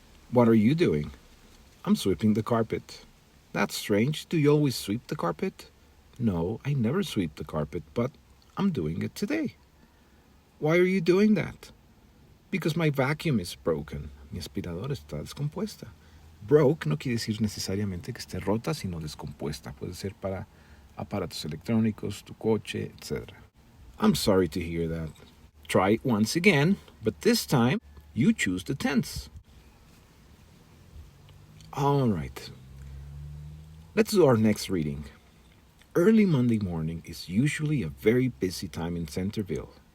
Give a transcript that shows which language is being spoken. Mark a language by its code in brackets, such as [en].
[en] What are you doing? I'm sweeping the carpet. That's strange. Do you always sweep the carpet? No, I never sweep the carpet, but I'm doing it today. Why are you doing that? Because my vacuum is broken. [es] Mi aspiradora está descompuesta. Broke no quiere decir necesariamente que esté rota, sino descompuesta. Puede ser para aparatos electrónicos, tu coche, etc. [en] I'm sorry to hear that. Try it once again, but this time you choose the tense. All right. Let's do our next reading. Early Monday morning is usually a very busy time in Centerville.